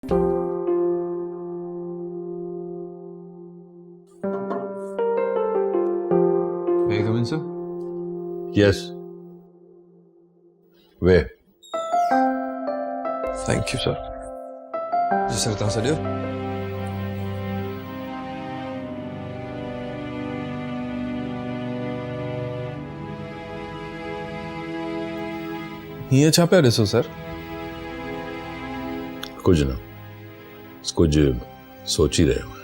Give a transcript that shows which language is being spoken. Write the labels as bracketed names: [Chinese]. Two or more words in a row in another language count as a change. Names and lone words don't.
[English] May I come in, sir? Yes. Where? Thank you, sir. [Sindhi] जी सर, तव्हां सॾियो? हीअं छा पिया ॾिसो सर? कुछ ना, कुछ सोची रहे हो।